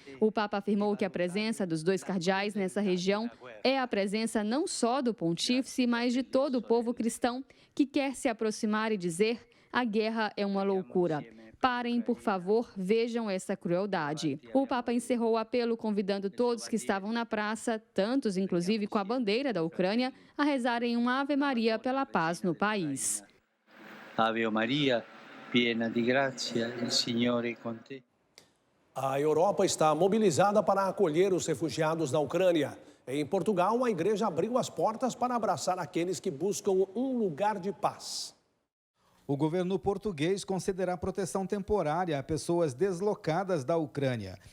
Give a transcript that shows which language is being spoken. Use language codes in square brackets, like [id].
[pt] O Papa afirmou que a presença dos 2 cardeais nessa região é a presença não só do pontífice, mas de todo o povo cristão que quer se aproximar e dizer: a guerra é uma loucura. Parem, por favor, vejam essa crueldade. O Papa encerrou o apelo convidando todos que estavam na praça, tantos inclusive com a bandeira da Ucrânia, a rezarem uma Ave Maria pela paz no país. [it] Ave Maria, piena di grazia, il Signore è con te. [pt] A Europa está mobilizada para acolher os refugiados da Ucrânia. Em Portugal, a igreja abriu as portas para abraçar aqueles que buscam um lugar de paz. O governo português concederá proteção temporária a pessoas deslocadas da Ucrânia.